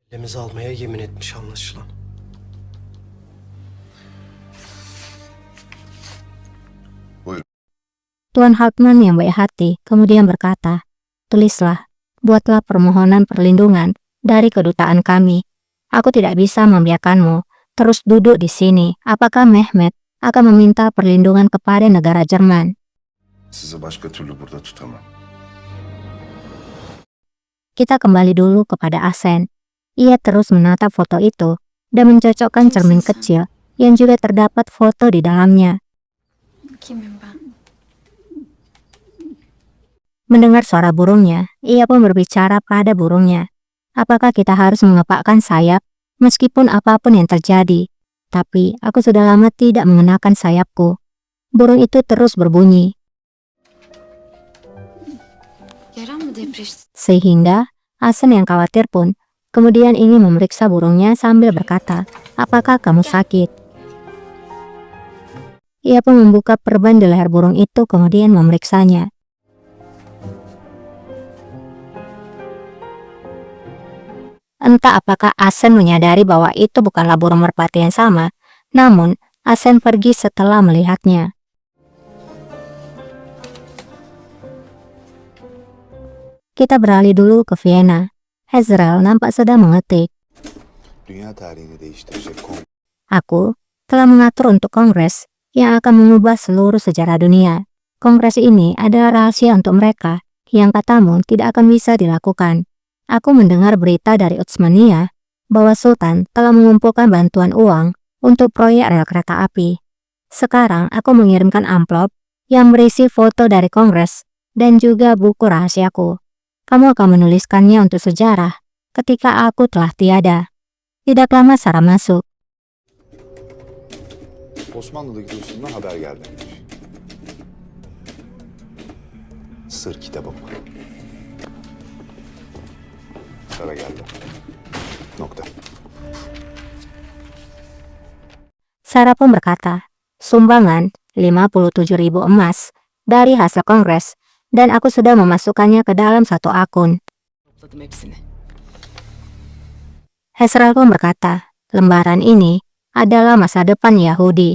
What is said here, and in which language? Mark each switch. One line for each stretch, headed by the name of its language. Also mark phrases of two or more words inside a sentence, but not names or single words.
Turkish: Elimizi almaya yemin etmiş anlaşılan. Buyurun.
Indonesian: Tuan Hartman yang baik hati kemudian berkata, "Tulislah, buatlah permohonan perlindungan dari kedutaan kami. Aku tidak bisa membiarkanmu terus duduk di sini. Apakah Mehmet akan meminta perlindungan kepada negara Jerman?"
Turkish: Sizi başka türlü burada tutamam.
Indonesian: Kita kembali dulu kepada Asen. Ia terus menatap foto itu dan mencocokkan cermin kecil yang juga terdapat foto di dalamnya.
Turkish: Kimim ben?
Indonesian: Mendengar suara burungnya, ia pun berbicara pada burungnya. Apakah kita harus mengepakkan sayap meskipun apapun yang terjadi? Tapi aku sudah lama tidak mengenakan sayapku. Burung itu terus berbunyi,
Turkish: Yaran mı depreşti?
Indonesian: sehingga Asen yang khawatir pun kemudian ingin memeriksa burungnya sambil berkata, "Apakah kamu sakit?" Ia pun membuka perban di leher burung itu kemudian memeriksanya. Entah apakah Asen menyadari bahwa itu bukanlah burung merpati yang sama, namun Asen pergi setelah melihatnya. Kita beralih dulu ke Vienna. Hezrel nampak sedang mengetik.
Turkish: Dünya tarihini değiştirecek
Indonesian: Aku telah mengatur untuk kongres yang akan mengubah seluruh sejarah dunia. Kongres ini adalah rahasia untuk mereka yang katamu tidak akan bisa dilakukan. Aku mendengar berita dari Utsmania bahwa Sultan telah mengumpulkan bantuan uang untuk proyek rel kereta api. Sekarang aku mengirimkan amplop yang berisi foto dari kongres dan juga buku rahasiaku. Kamu akan menuliskannya untuk sejarah ketika aku telah tiada. Tidak lama Sarah masuk.
Turkish: Osmanlı'daki dostumdan haber geldi. Sır kitabım. Para geldi. Nokta.
Indonesian: Sarah pun berkata, sumbangan 57.000 emas dari hasil kongres dan aku sudah memasukkannya ke dalam satu akun.
Turkish: Topladım hepsini.
Indonesian: Hezrel pun berkata, lembaran ini adalah masa depan Yahudi.